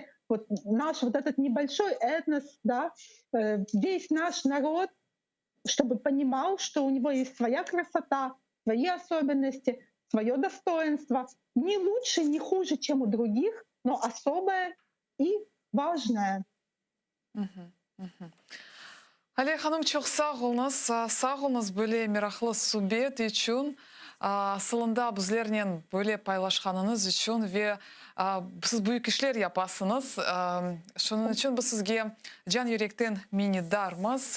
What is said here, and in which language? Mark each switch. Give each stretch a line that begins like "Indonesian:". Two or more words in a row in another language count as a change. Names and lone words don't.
Russian: Вот наш вот этот небольшой этнос, да, весь наш народ, чтобы понимал, что у него есть своя красота, свои особенности, свое достоинство, не лучше, не хуже, чем у других, но особое и важное. Мгм, мгм.
Crimean Tatar: Али ханым çok sağ olunuz böyle meraklı sohbet için. Сылында bizlerden böyle paylaşkanınız için ve siz büyük işler yapasınız. Şunun için biz sizge can yürekten minnettarmız.